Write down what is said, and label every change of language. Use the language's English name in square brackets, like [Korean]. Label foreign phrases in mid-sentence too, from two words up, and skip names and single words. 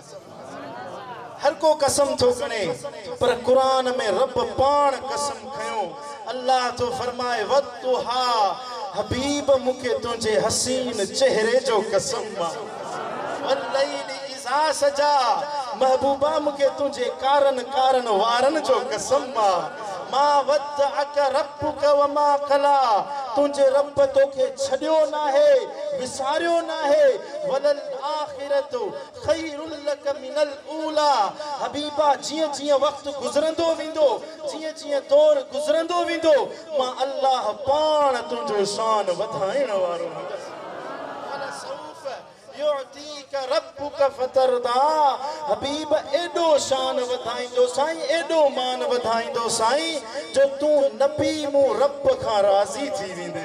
[Sindhi] हर को कसम थो खणे पर कुरान में रब पाण कसम खयो। अल्लाह तो फरमाए वद्दुहा, हबीब मूंखे तुंहिंजे हसीन चेहरे जो कसम मां। [Arabic] والليل إذا سجى, [Sindhi] महबूबा मूंखे तुंहिंजे कारन कारन वारन जो कसम मां। [Arabic] ما ودعك ربك وما قلى, [Sindhi] तुंहिंजे रब तोखे छॾियो नाहे विसारियो नाहे। [Arabic] وللآخرة خير لك من الأولى, [Sindhi] हबीबा जीअं जीअं वक़्तु गुज़रंदो वेंदो, जीअं जीअं दौर गुज़रंदो वेंदो, मां अल्लाह पाण तुंहिंजो शान वधाइण वारो हूंदसि। [Arabic] يعطيك ربك فترضى, [Sindhi] हबीब एडो शान वधाइंदो साईं, एडो मान वधाइंदो साईं जो तू नबी मु रब खां राज़ी थी वेंदे।